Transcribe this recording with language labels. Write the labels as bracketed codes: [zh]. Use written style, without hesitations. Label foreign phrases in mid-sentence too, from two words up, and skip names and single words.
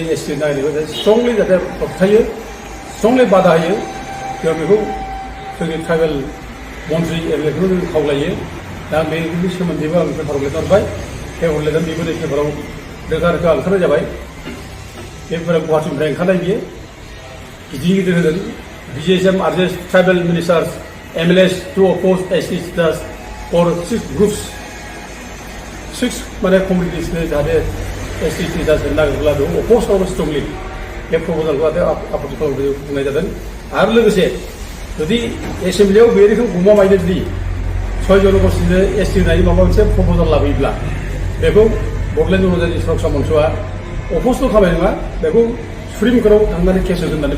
[brx] एसटि नागिरनायखौ स्ट्रंलि जाहाथे होबथायो स्ट्रंलि बादा होयो जों बेखौ जोंनि ट्राइबेल मन्थ्रि एमएलएफोरखौ जों खावलायो दा बेनि सोमोन्दैबो आं पेपाराव लिरना हरबाय पेपार लिरनानै बेबो नै पेपाराव रोखा रोखा ओंखारनाय जाबाय पेपारा गुवाहाटीनिफ्राय ओंखारनाय बियो गिदिर गिदिर होदों [en] BJSM urges tribal ministers MLAs to oppose ST status for 6 groups [brx] 6 माने कमिउनिटिस जाहाथे [en] ST status [brx] नागिरब्ला बेखौ अपोज खालामो स्ट्रंलि बे प्रप'जालखौ आपत्ति खालामनो बुंनाय जादों आरो लोगोसे जुदि एसेम्बलियाव बे रोखोम गमामायनो जुदि 6 जनगोष्ठीनो ST होनायनि माबा मोनसे प्रप'जाल लाबोयोब्ला बेखौ बड'लेण्ड जनजाति सुरक्षा मन्चआ अपोजल' खालामनाय नङा बेखौ सुप्रिम कर्टआव थांनानै केस होगोन होननानैबो